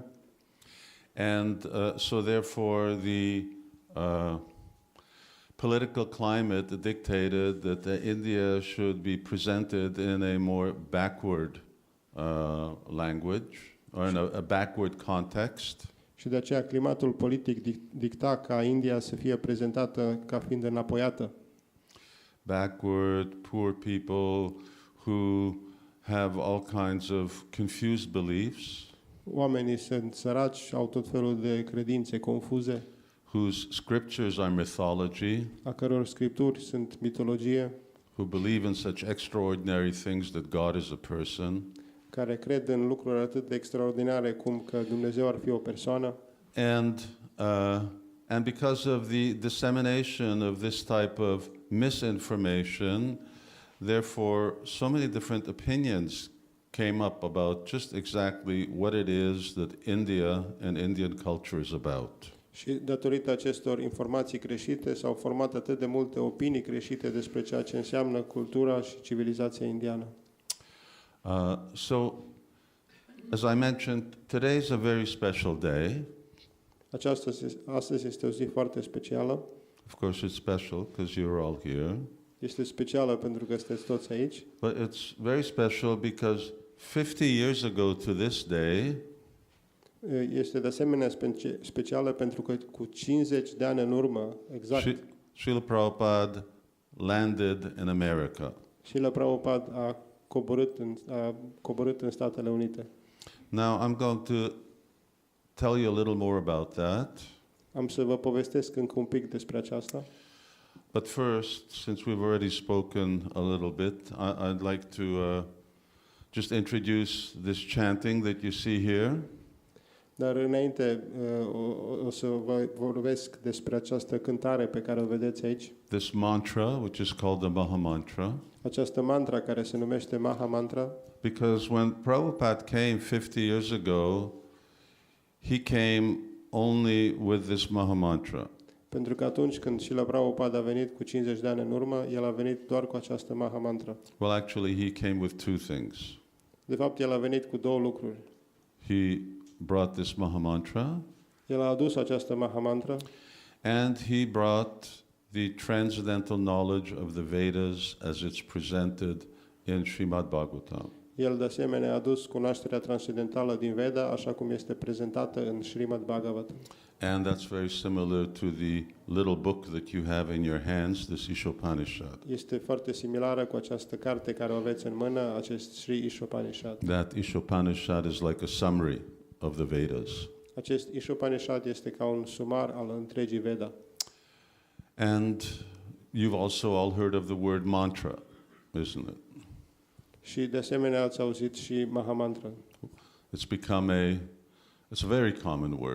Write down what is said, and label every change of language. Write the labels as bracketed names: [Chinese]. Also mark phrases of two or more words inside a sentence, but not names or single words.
[English] And so therefore the political climate dictated that India should be presented in a more backward language or in a backward context. [Romanian] Și de aceea climatul politic dicta ca India să fie prezentată ca fiind înapoiată. [English] Backward, poor people who have all kinds of confused beliefs. [Romanian] Oamenii sunt săraci, au tot felul de credințe confuze, [English] whose scriptures are mythology, [Romanian] a căror scripturi sunt mitologie, [English] who believe in such extraordinary things that God is a person. [Romanian] care cred în lucruri atât de extraordinare cum că Dumnezeu ar fi o persoană. [English] And because of the dissemination of this type of misinformation, therefore so many different opinions came up about just exactly what it is that India and Indian culture is about. [Romanian] Și datorită acestor informații greșite s-au format atât de multe opinii greșite despre ceea ce înseamnă cultura și civilizația indiană. [English] So, as I mentioned, today is a very special day. [Romanian] Astăzi este o zi foarte specială. [English] Of course, it's special because you're all here. [Romanian] Este specială pentru că sunteți toți aici. [English] But it's very special because 50 years ago to this day, [Romanian] Este de asemenea specială pentru că cu 50 de ani în urmă, exact, [English] Srila Prabhupada landed in America. [Romanian] Srila Prabhupada a coborât în Statele Unite. [English] Now, I'm going to tell you a little more about that. [Romanian] Am să vă povestesc încă un pic despre aceasta. [English] But first, since we've already spoken a little bit, I'd like to just introduce this chanting that you see here. [Romanian] Dar înainte o să vă vorbesc despre această cântare pe care o vedeți aici. [English] This mantra, which is called the Maha Mantra. [Romanian] Această mantra care se numește Maha Mantra. [English] Because when Prabhupada came 50 years ago, he came only with this Maha Mantra. [Romanian] Pentru că atunci când Srila Prabhupada a venit cu 50 de ani în urmă, el a venit doar cu această Maha Mantra. [English] Well, actually, he came with two things. [Romanian] De fapt, el a venit cu două lucruri. [English] He brought this Maha Mantra, [Romanian] El a adus această Maha Mantra [English] and he brought the transcendental knowledge of the Vedas as it's presented in Srimad Bhagavatam. [Romanian] El de asemenea a adus cunoașterea transcendentală din Veda, așa cum este prezentată în Srimad Bhagavatam. [English] And that's very similar to the little book that you have in your hands, this Ishopanishad. [Romanian] Este foarte similară cu această carte care o aveți în mână, acest Sri Ishopanishad. [English] That Ishopanishad is like a summary of the Vedas. [Romanian] Acest Ishopanishad este ca un sumar al întregii Veda. [English] And you've also all heard of the word mantra, isn't it? [Romanian] Și de asemenea ați auzit și Maha Mantra. [English] It's a very common word.